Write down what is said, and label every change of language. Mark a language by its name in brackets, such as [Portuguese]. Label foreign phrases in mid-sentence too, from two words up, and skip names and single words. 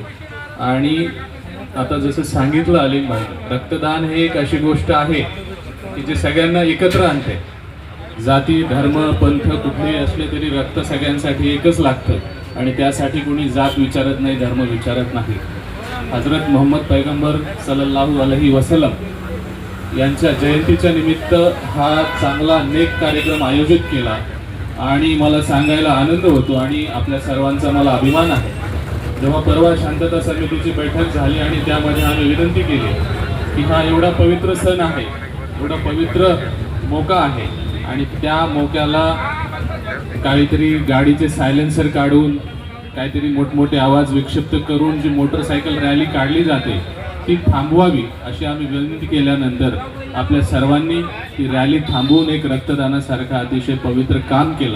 [Marathi] आणि आता जसं सांगितलं अलीम भाई, रक्तदान हे एक अशी गोष्ट आहे की जे सगळ्यांना एकत्र आणते। जाती, धर्म, पंथ कुठलेही असले तरी रक्त सगळ्यांसाठी एकच लागतं आणि त्यासाठी कोणी जात विचारत नाही, धर्म विचारत नाही। हजरत मोहम्मद पैगंबर [Arabic] صلى الله عليه وسلم [Marathi] यांच्या जयंतीच्या निमित्त हा चांगला नेक कार्यक्रम आयोजित केला आणि मला सांगायला आनंद होतो आणि आपल्या सर्वांचा मला अभिमान आहे। जेव्हा परवा शांतता समितीची बैठक झाली आणि त्यामध्ये आम्ही विनंती केली की हा एवढा पवित्र सण आहे, एवढा पवित्र मोका आहे आणि त्या मोक्याला काहीतरी गाडीचे सायलेन्सर काढून, काहीतरी मोठमोठे आवाज विक्षिप्त करून जी मोटरसायकल रॅली काढली जाते ती थांबवावी अशी आम्ही विनंती केल्यानंतर आपल्या सर्वांनी ती रॅली थांबवून एक रक्तदानासारखं अतिशय पवित्र काम केलं।